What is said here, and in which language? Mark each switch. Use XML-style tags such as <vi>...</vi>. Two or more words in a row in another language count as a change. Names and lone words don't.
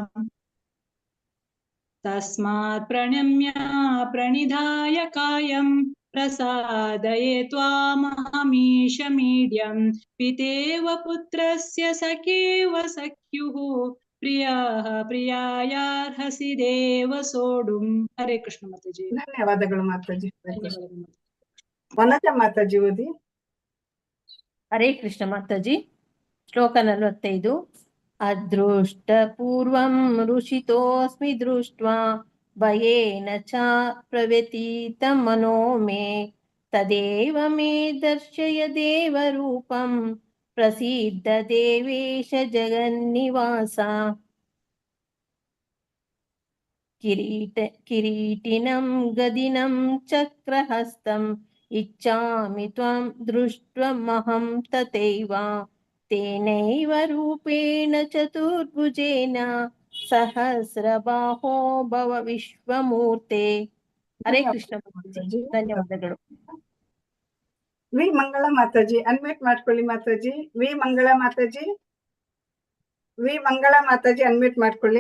<sa>ತಸ್ಮಾತ್ ಪ್ರಣಮ್ಯ ಪ್ರಣಿಧಾಯ ಕಾಯಂ ಪ್ರಸಾದಯೇ ತ್ವಾಮಹಮೀಶ ಮೀಡ್ಯಂ ಪಿತೇವ ಪುತ್ರಸ್ಯ ಸಖೇವ ಸಖ್ಯುಃ ಪ್ರಿಯಃ ಪ್ರಿಯಾಯಾರ್ಹಸಿ ದೇವ ಸೋಡುಂ.</sa> <kn>ಹರೇ ಕೃಷ್ಣ ಮಾತಾಜಿ. ಧನ್ಯವಾದಗಳು ಮಾತಾಜಿ. ವನಜಾ ಮಾತಾಜಿ ಓದಿ. ಹರೇ ಕೃಷ್ಣ ಮಾತಾಜಿ.</kn> <sa>ಶ್ಲೋಕ 45. ಅದೃಷ್ಟಪೂರ್ವಂ ಋಷಿತೋಸ್ಮಿ ದೃಷ್ಟ್ವಾ ಭಯೇನ ಚ ಪ್ರವ್ಯತೀತಂ ಮನೋ ಮೇ ತದೇವ ಮೇ ದರ್ಶಯ ದೇವರೂಪಂ ಪ್ರಸೀದ ದೇವೇಶ ಜಗನ್ನಿವಾಸ. ಕಿರೀಟಿನಂ ಗದಿನಂ ಚಕ್ರಹಸ್ತಂ ಇಚ್ಛಾಮಿ ತ್ವಂ ದೃಷ್ಟ್ವಮಹಂ ತಥೈವ ತೇನೈವ ರೂಪೇಣ ಚತುರ್ಭುಜೇನ ಸಹಸ್ರಬಾಹೋ ಭವ ವಿಶ್ವಮೂರ್ತೆ.</sa> <kn>ಹರೇ ಕೃಷ್ಣ ಮಾತಾಜಿ, ಧನ್ಯವಾದಗಳು. ವಿ ಮಂಗಳ ಮಾತಾಜಿ ಅನ್ಮ್ಯೂಟ್ ಮಾಡ್ಕೊಳ್ಳಿ ಮಾತಾಜಿ. ವಿ ಮಂಗಳ ಮಾತಾಜಿ, ವಿ ಮಂಗಳ ಮಾತಾಜಿ ಅನ್ಮ್ಯೂಟ್ ಮಾಡ್ಕೊಳ್ಳಿ.</kn>